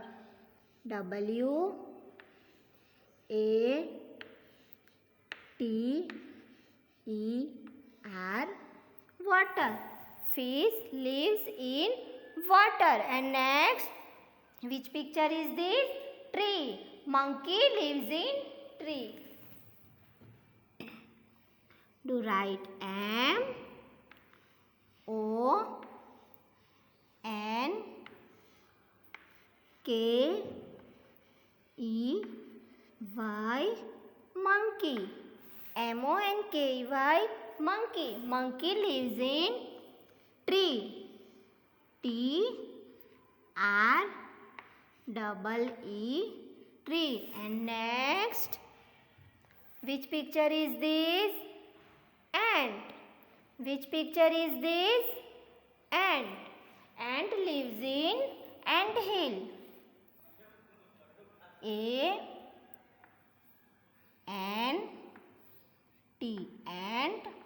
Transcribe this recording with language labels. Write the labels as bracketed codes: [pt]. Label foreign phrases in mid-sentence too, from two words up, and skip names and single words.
[en] W A T E R, water. Fish lives in water. And next, which picture is this? Tree. Monkey lives in tree. Do right. M O N K E Y, monkey. M-O-N-K-E-Y, monkey. Monkey lives in tree. T-R-E-E, tree. And next, which picture is this? Ant. Which picture is this? Ant. Ant lives in ant hill. A-N-T, ant.